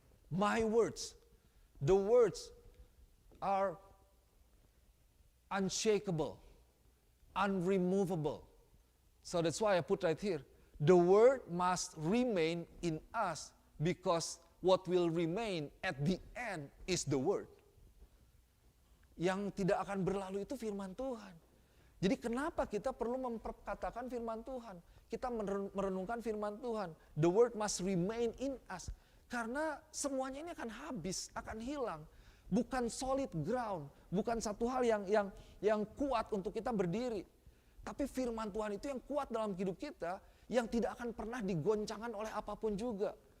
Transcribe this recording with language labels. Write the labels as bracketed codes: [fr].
[en] My words, the words are unshakable, unremovable. So that's why I put right here, the word must remain in us because what will remain at the end is the word. [id] Yang tidak akan berlalu itu firman Tuhan. Jadi kenapa kita perlu memperkatakan firman Tuhan? Kita merenungkan firman Tuhan. [en] The word must remain in us. [id] Karena semuanya ini akan habis, akan hilang. Bukan solid ground, bukan satu hal yang kuat untuk kita berdiri. Tapi firman Tuhan itu yang kuat dalam hidup kita, yang tidak akan pernah digoncangkan oleh apapun juga.